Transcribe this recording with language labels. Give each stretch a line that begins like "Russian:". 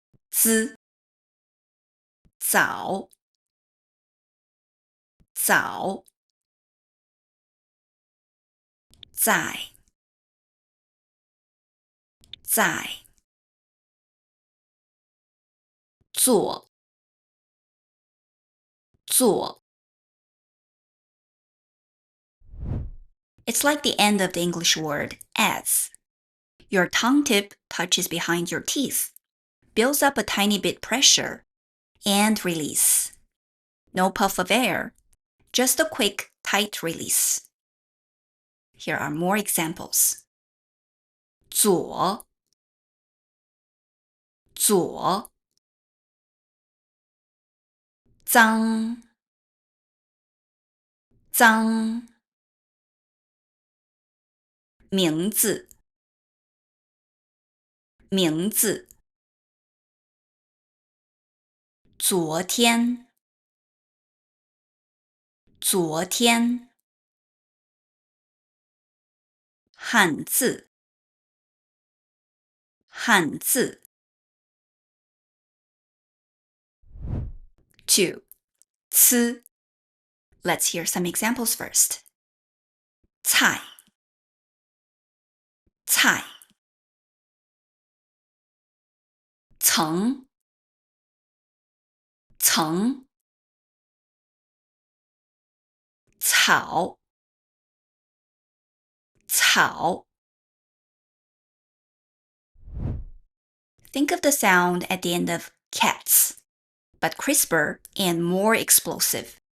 Chinese: 滋早早在在做做
English: It's like the end of the English word as. Your tongue tip touches behind your teeth, builds up a tiny bit pressure, and release. No puff of air, just a quick, tight release. Here are more examples.
Chinese: 左左脏脏名字名字昨天昨天汉字汉字 2.
English: 吃 Let's hear some examples first.
Chinese: 菜菜层层草草
English: Think of the sound at the end of cats, but crisper and more explosive.